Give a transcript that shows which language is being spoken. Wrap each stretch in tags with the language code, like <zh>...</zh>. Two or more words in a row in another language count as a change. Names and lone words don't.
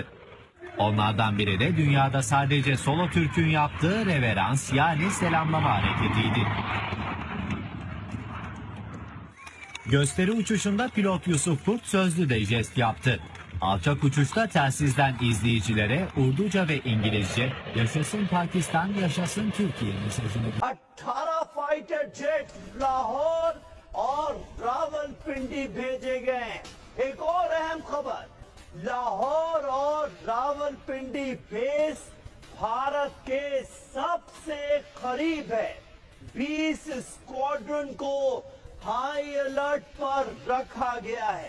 <tr>Onlardan biri de dünyada sadece Solo Türk'ün yaptığı reverans yani selamlama hareketiydi. Gösteri uçuşunda pilot Yusuf Kurt sözlü de jest yaptı. Alçak uçuşta telsizden izleyicilere Urduca ve İngilizce "Yaşasın Pakistan, yaşasın Türkiye" mesajını</tr> <ur>18</ur> <en>fighter jet</en> <ur>لاہور اور راولپنڈی بھیجے گئے. ایک اور اہم خبر، لاہور اور راولپنڈی بیس بھارت کے سب سے قریب ہے. 20 سکواڈرن کو</ur> <en>high alert</en> <ur>پر رکھا گیا ہے.</ur>